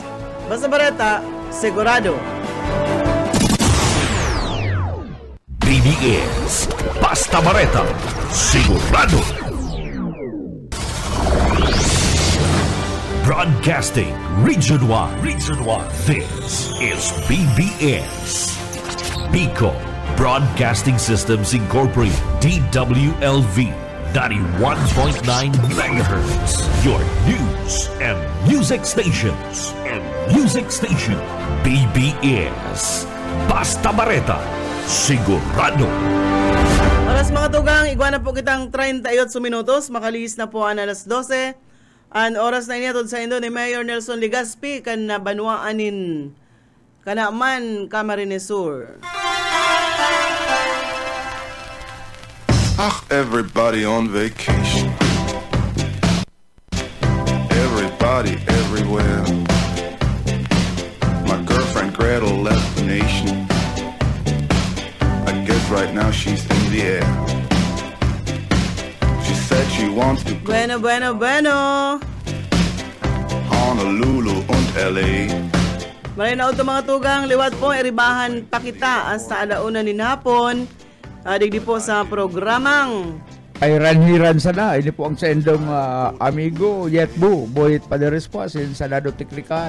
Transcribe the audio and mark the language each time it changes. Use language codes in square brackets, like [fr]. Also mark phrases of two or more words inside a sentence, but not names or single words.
[bik] Basta bareta, sigurado. BBS, Basta Bareta, sigurado. [en] Broadcasting Region 1. This is BBS. Bicol Broadcasting Systems Incorporated, DWLV, 91.9 MHz. Your news and music stations. [bik] BBS, Basta Bareta, sigurado. Oras mga tugang, igwa na po kitang 38 minutos. Makalihis na po ang alas 12. Ang oras na inatod sa Indo ni Mayor Nelson Legaspi kan na banwaanin kanaman Camarines Sur. [en] Everybody on vacation. Everybody everywhere. My girlfriend Gretel left the nation. I guess right now she's in the air. She said she wants to go Bueno. Honolulu und LA. [bik] Malinaw ito mga tugang, liwat po, iribahan pa kita sa alauna ni hapon. Digdi po sa programang Ay ranhiran sana, ini po ang sendong amigo Yetbu, Boyet Paderes po, Senado Teknikal.